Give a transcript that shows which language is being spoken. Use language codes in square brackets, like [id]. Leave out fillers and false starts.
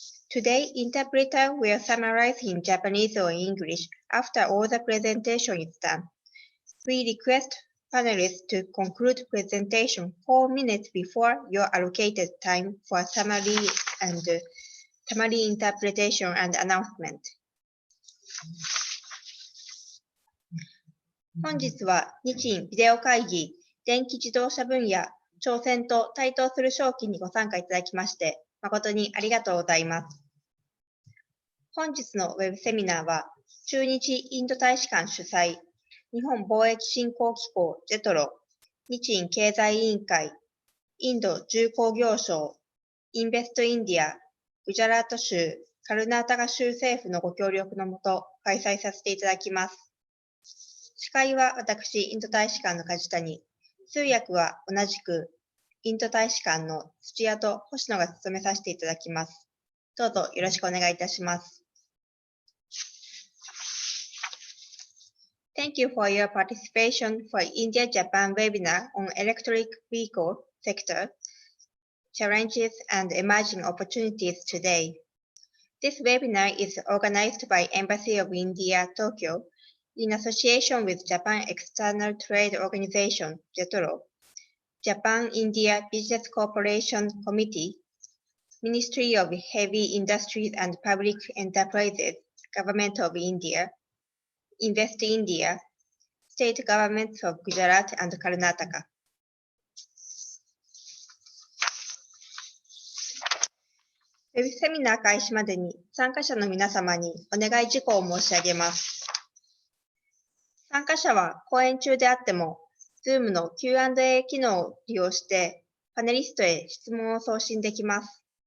[en] Today, interpreter will summarize in Japanese or English after all the presentation is done. We request panelists to conclude presentation 4 minutes before your allocated time for summary interpretation and announcement. [ja] 本日は日印ビデオ会議電気自動車分野挑戦と対等する商機にご参加いただきまして誠にありがとうございます。本日のウェブセミナーは駐日インド大使館主催日本貿易振興機構ジェトロ、日印経済委員会、インド重工業省、インベストインディア、グジャラート州、カルナータカ州政府のご協力のもと開催させていただきます。司会は私、インド大使館の梶谷、通訳は同じくインド大使館の土屋と星野が務めさせていただきます。どうぞよろしくお願いいたします。 [en] Thank you for your participation for India-Japan webinar on electric vehicle sector, challenges and emerging opportunities today. This webinar is organized by Embassy of India, Tokyo, in association with Japan External Trade Organization, JETRO, Japan-India Business Cooperation Committee, Ministry of Heavy Industries and Public Enterprises, Government of India, Invest India, State Governments of Gujarat and Karnataka. [ja] ウェブセミナー開始までに参加者の皆様にお願い事項を申し上げます。参加者は講演中であっても、Zoom の Q&A 機能を利用してパネリストへ質問を送信できます。